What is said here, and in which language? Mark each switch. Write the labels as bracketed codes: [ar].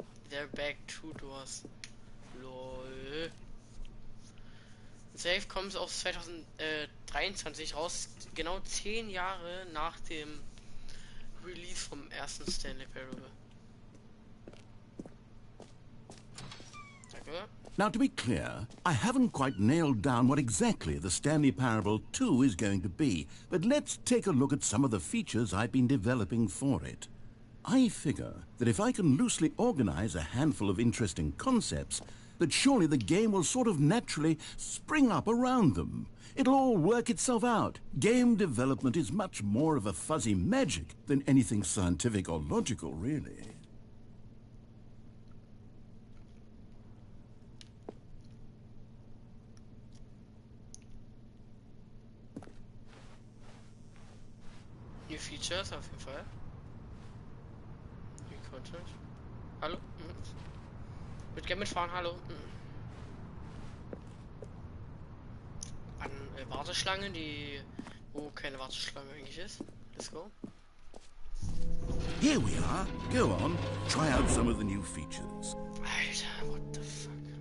[en] They're back 2 doors. Lol. [de] Safe kommt auch 2023 raus, genau 10 Jahre nach dem Release vom ersten Stanley Parable. Danke. [en] Now, to be clear, I haven't quite nailed down what exactly the Stanley Parable 2 is going to be, but let's take a look at some of the features I've been developing for it. I figure that if I can loosely organize a handful of interesting concepts, that surely the game will sort of naturally spring up around them. It'll all work itself out. Game development is much more of a fuzzy magic than anything scientific or logical, really. New Features [de] auf jeden Fall. [en] New Content. [de] Hallo? Würde gerne mitfahren, hallo. An Warteschlangen, wo keine Warteschlange eigentlich ist. [en] Let's go. Here we are. Go on, try out some of the new features. Alter, what the fuck?